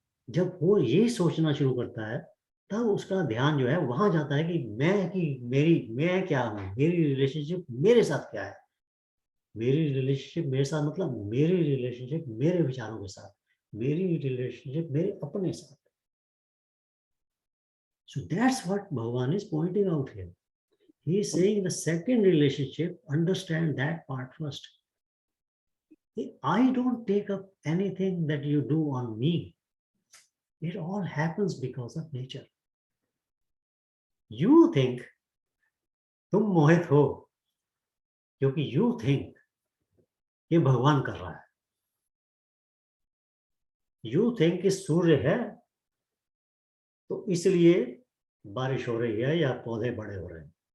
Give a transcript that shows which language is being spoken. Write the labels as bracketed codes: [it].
[hi] जब वो ये सोचना शुरू करता है, तब उसका ध्यान जो है वहां जाता है कि मैं क्या हूँ, मेरी रिलेशनशिप मेरे साथ क्या है। मेरी रिलेशनशिप मेरे साथ मतलब मेरी रिलेशनशिप मेरे विचारों के साथ, मेरी रिलेशनशिप मेरे अपने साथ। [en] So that's what Bhagavan is pointing out here. He is saying the second relationship, understand that part first. I don't take up anything that you do on me. It all happens because of nature. You think [hi] तुम मोहित हो क्योंकि [en] you think [hi] ये भगवान कर रहा है। [en] You think [hi] कि सूर्य है तो इसलिए बारिश हो रही है या पौधे बड़े हो रहे हैं।